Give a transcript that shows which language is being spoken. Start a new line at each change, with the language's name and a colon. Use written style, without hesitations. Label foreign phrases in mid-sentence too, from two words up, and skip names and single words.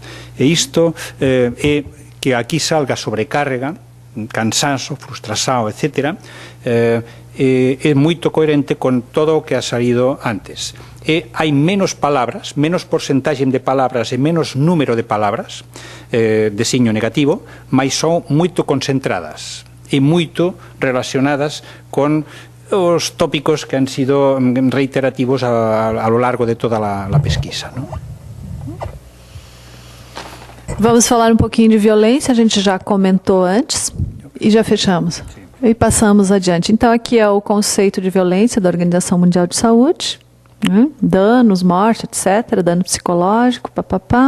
Galician: E isto é que aquí salga sobrecarga, cansanzo, frustración, etc., é moito coherente con todo o que ha salido antes. E hai menos palabras, menos porcentaxe de palabras e menos número de palabras de signo negativo, mas son moito concentradas e moito relacionadas con os tópicos que
Spanish: han sido reiterativos a lo largo de
Galician: toda a pesquisa, ¿no?
Portuguese: Vamos falar um pouquinho de violência, a gente já comentou antes e já fechamos. Sim. E passamos adiante. Então aqui é o conceito de violência da Organização Mundial de Saúde, né? Danos, morte, etc., dano psicológico, papapá.